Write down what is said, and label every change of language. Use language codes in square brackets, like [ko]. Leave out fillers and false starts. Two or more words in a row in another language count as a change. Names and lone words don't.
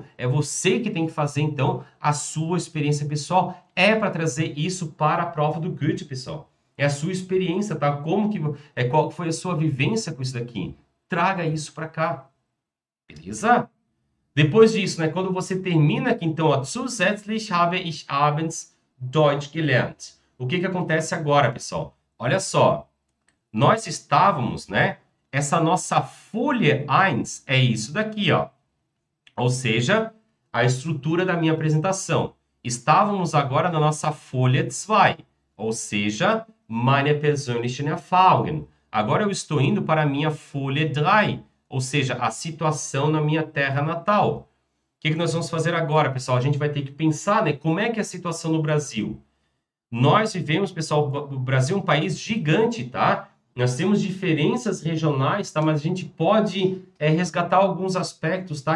[pt] É você que tem que fazer, então, a sua experiência pessoal. É para trazer isso para a prova do Goethe, pessoal. É a sua experiência, tá? Qual foi a sua vivência com isso daqui? Traga isso para cá. Beleza? Depois disso, né, quando você termina aqui, então, ó, [de] zusätzlich habe ich abends Deutsch gelernt. [pt] O que acontece agora, pessoal? Olha só, nós estávamos, né, essa nossa folha 1 é isso daqui, ó. Ou seja, a estrutura da minha apresentação. Estávamos agora na nossa folha 2, ou seja, [de] meine persönlichen Erfahrungen. [pt] Agora eu estou indo para a minha folha 3, ou seja, a situação na minha terra natal. O que nós vamos fazer agora, pessoal? A gente vai ter que pensar, né, como é que é a situação no Brasil. Nós vivemos, pessoal, o Brasil é um país gigante, tá? Nós temos diferenças regionais, tá? Mas a gente pode resgatar alguns aspectos, tá?